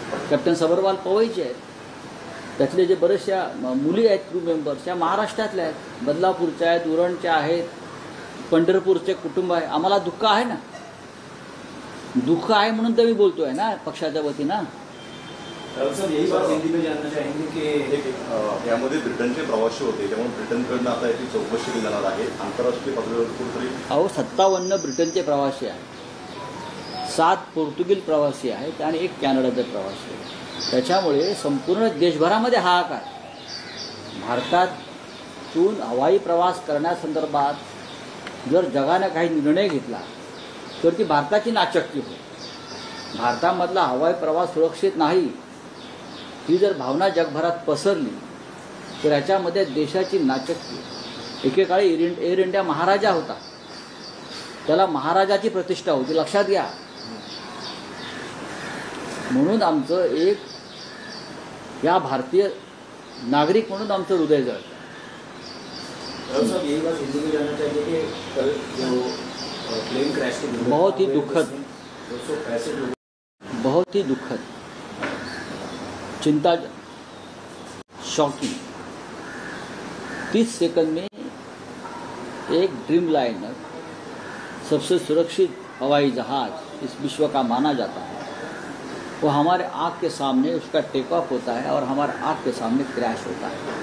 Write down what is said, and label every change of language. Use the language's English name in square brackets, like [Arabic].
[Marathi] Captain Sabharwal पवईचे आहेत. त्यातले जे बरेचशा मुली आहेत क्रू मेंबर्स त्या महाराष्ट्रातल्या आहेत, बदलापूरच्या आहेत, उरणच्या आहेत, पंढरपूरचे कुटुंब आहे. आम्हाला दुःख आहे ना, दुःख आहे म्हणून तर मी बोलतोय ना पक्षाच्या वतीनं. [Hindi] सर यही बात हिंदी में जानना चाहेंगे की [Marathi] यामध्ये ब्रिटनचे प्रवासी होते, त्यामुळे ब्रिटनकडनं आता याची चौकशी केली जाणार आहे. आंतरराष्ट्रीय पातळीवर कुठेतरी 57 ब्रिटनचे प्रवासी आहेत, 7 पोर्तुगीज प्रवासी आहेत आणि 1 कॅनडाचे प्रवासी आहेत. त्याच्यामुळे संपूर्ण देशभरामध्ये हाहाकार. भारतातून हवाई प्रवास करण्यासंदर्भात जर जगाने काही निर्णय घेतला तर ती भारताची नाचक्की होईल. भारतामधला हवाई प्रवास सुरक्षित नाही ही जर भावना जगभरात पसरली तर याच्यामध्ये देशाची नाचक्की. एकेकाळी एअर इंडिया महाराजा होता, त्याला महाराजाची प्रतिष्ठा होती, लक्षात घ्या. म्हणून आमचं एक या भारतीय नागरिक म्हणून आमचं हृदय जळतं. [Hindi] साहब यही बात हिंदी में जानना चाहिए कि कल जो प्लेन क्रैश की बहुत ही दुखद, 265 लोग बहुत ही दुखद, चिंता, शॉकिंग. 30 सेकंड में एक ड्रीम लाइनर, सबसे सुरक्षित हवाई जहाज इस विश्व का माना जाता है, वो हमारे आँख के सामने उसका टेक ऑफ होता है और हमारे आँख के सामने क्रैश होता है.